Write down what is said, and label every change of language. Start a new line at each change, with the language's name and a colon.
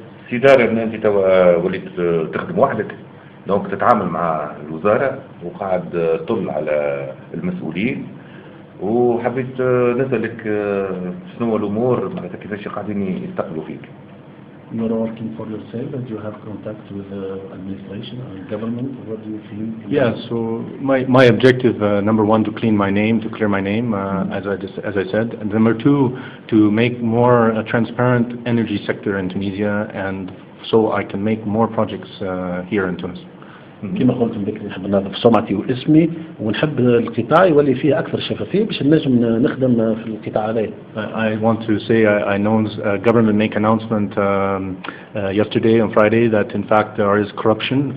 Arabic: سي دار ان انت توا وليت تخدم وحدك، دونك تتعامل مع الوزاره وقاعد تطل على المسؤولين، وحبيت نسألك شنو هو الامور معناتها كيفاش قاعدين يستقبلوا فيك.
English: You are working for yourself and you have contact with the administration and government. What do you feel? Yeah, so my objective, number one, to clean my name, to clear my name, as I said, and number two, to make more a transparent energy sector in Tunisia, and so I can make more projects here in Tunis.
Arabic: كما قلت بكري نحب نضيف سمعتي واسمي، ونحب القطاع يولي فيه أكثر شفافية باش نجم نخدم في القطاع هذا.
English: I want to say I know government make announcement yesterday on Friday that in fact there is corruption.